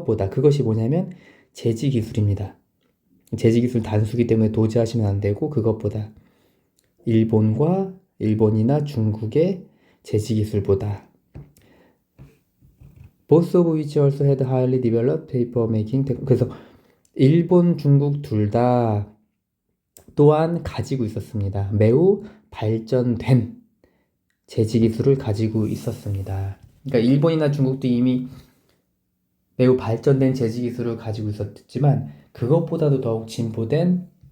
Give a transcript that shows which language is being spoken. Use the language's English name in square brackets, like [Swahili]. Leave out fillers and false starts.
[Korean] 그것이 뭐냐면 제지 기술입니다. 제지 기술 단수기 때문에 도지하시면 안 되고, 그것보다 일본이나 중국의 제지 기술보다. [English] Both of which also had highly developed paper making. [Korean] 그래서 일본, 중국 둘 다 또한 가지고 있었습니다. 매우 발전된 제지 기술을 가지고 있었습니다. 그러니까 일본이나 중국도 이미 매우 발전된 제지 기술을 가지고 있었지만, 그것보다도 더욱 진보된